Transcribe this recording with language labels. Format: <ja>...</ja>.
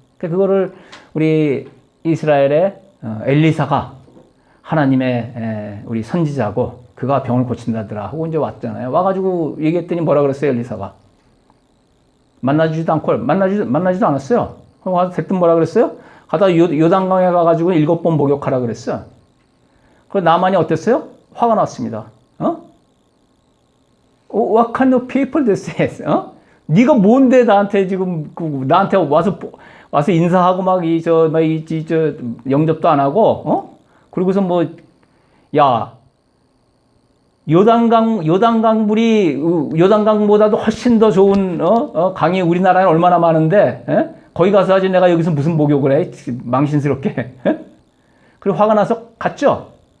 <ko>그거를 우리 이스라엘의 엘리사가 하나님의 우리 선지자고 그가 병을 고친다더라 하고 이제 왔잖아요. 와가지고 얘기했더니 뭐라 그랬어요, 엘리사가? 만나지도 않았어요. 그럼 와서 대뜸 뭐라 그랬어요? 가다가 요단강에 가가지고 7번 목욕하라 그랬어요. 그래서 나만이 어땠어요? 화가 났습니다.</ko> <en>What kind of people this is?</en> <ko>네가 뭔데 나한테 지금 나한테 와서 인사하고 막 저 영접도 안 하고 그리고서 뭐 야 요단강보다도 훨씬 더 좋은 강이 우리나라에 얼마나 많은데 거기 가서 하지 내가 여기서 무슨 목욕을 해 망신스럽게 그리고 화가 나서 갔죠.</ko>